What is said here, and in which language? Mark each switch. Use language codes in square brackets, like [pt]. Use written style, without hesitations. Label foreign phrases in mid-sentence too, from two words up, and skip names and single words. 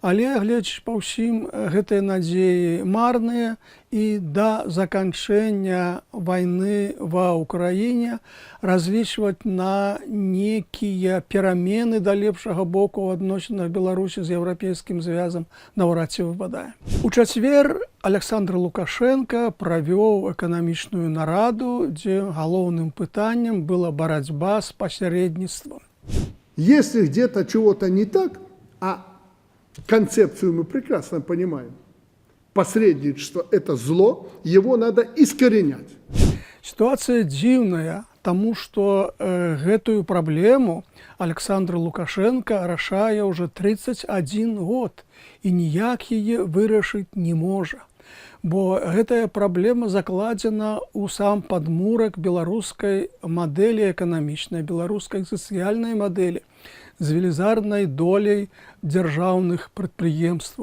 [be] Але, гледзячы па ўсім, гэтыя надзеі марныя, і да заканчэння вайны ва ўкраіне разлічваць на некія перамены да лепшага боку ў адносінах Беларусі з еўрапейскім звязам наўрад ці выпадае. У чацвер Александр Лукашенко правёў эканамічную нараду, дзе галоўным пытаннем была барацьба з пасярэдніцтвам. [ru] Если где-то чего-то не так, а концепцию мы прекрасно понимаем, посредничество – это зло, его надо искоренять. [be] Ситуация дзіўная, таму што гэтую праблему Александр Лукашенко рашае ўжо 31 год і ніяк яе вырашыць не можа. Бо гэтая праблема закладзена ў сам падмурак беларускай мадэлі эканамічнай, беларускай сацыяльнай мадэлі з велізарнай доляй дзяржаўных прадпрыемстваў.